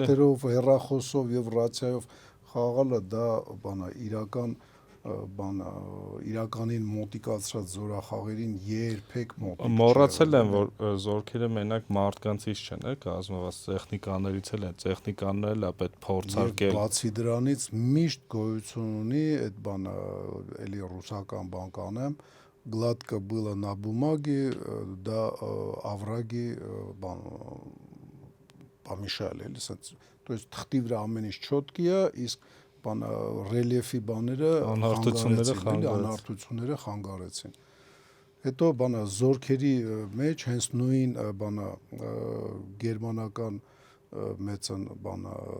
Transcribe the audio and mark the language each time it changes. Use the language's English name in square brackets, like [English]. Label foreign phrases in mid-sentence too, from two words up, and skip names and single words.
[Armenian] Թղթերով, հեռախոսով եւ ռացիայով խաղալը դա բանա իրականին մոտիկացրած զորախաղերին երբեք մոտիկ չի։ Մոռացել են, որ զորքերը մենակ մարդկանցից չեն, կազմված տեխնիկաներից էլ են, տեխնիկանն էլ է պետք փորձարկել։ Եվ բացի դրանից միշտ գոյություն ունի այդ բանը, էլի ռուսական բան կանեմ, [Russian] гладко было на бумаге, да овраги помешали, [Armenian] էլի, [Russian] то есть [Armenian] թղթի վրա ամեն ինչ չոտքի է, իսկ բան ռելիեֆի բաները անհարթությունները խանգարեցին։ Հետո բանը զորքերի մեջ հենց նույն բանը գերմանական մեծն բանը